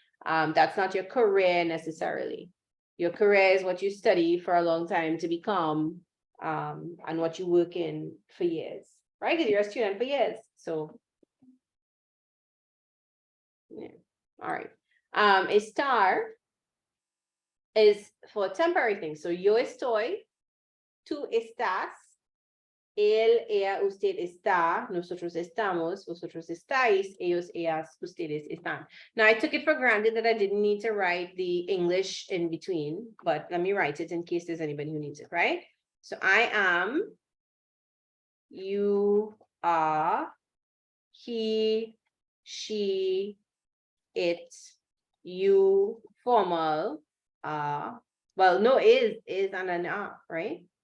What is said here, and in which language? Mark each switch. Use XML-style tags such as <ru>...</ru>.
<en>That's not your career necessarily. Your career is what you study for a long time to become, and what you work in for years, right? Because you're a student for years. So yeah. All right. Estar is for temporary things.</en> <es>So yo estoy, tú estás, él, ella, usted está, nosotros estamos, vosotros estáis, ellos, ellas, ustedes están.</es> <en>Now I took it for granted that I didn't need to write the English in between, but let me write it in case there's anybody who needs it, right? So I am, you are, he, she, it, you, formal, well, no, is and an are, right?</en>